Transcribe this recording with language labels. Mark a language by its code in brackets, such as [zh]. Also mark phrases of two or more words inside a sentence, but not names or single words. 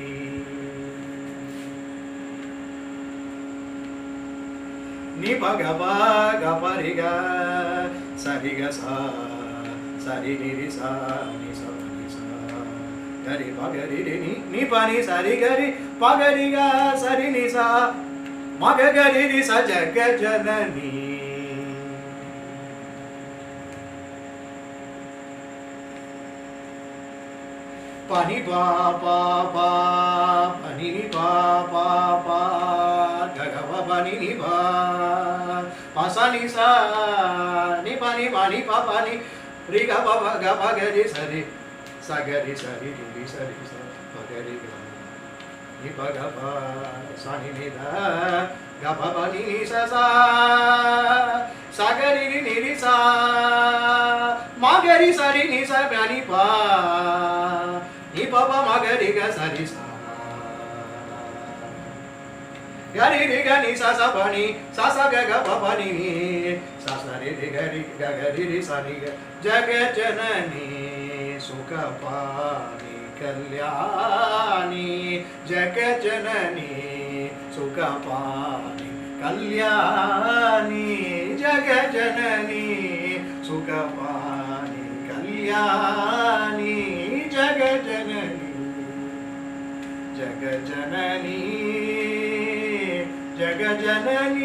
[sa] நி பக பக பரி க சரி க சா சரி நிரி சா நி ச நி சா கரி பகரி ரி நி பனி சரி கரி பகரி க சரி நி சா மக கரி ரி ச ஜகஜனனி pani pa pa pa pani ni pa pa pa ga ga pa pani ni pa pa sa ni sa ni pani pa pani ri ga pa ga pa ga ri sa ri sa ga ri sa ri ri sa pa ga ri ga ni pa ga pa sa ni da ga pa pa ni sa sa ga ri ni ri sa ma ga ri sa ri ni sa pa ni pa ni papa magari ga sari sa gari ri ga ni sa sa pani sa sa ga ga papa ni sa sa ri ri ga gari ri sa ni ga जगजननी सुखपाणी कल्याणी जगजननी सुखपाणी कल्याणी जगजननी सुखपाणी कल्याणी जगजननी जगजननी जगजननी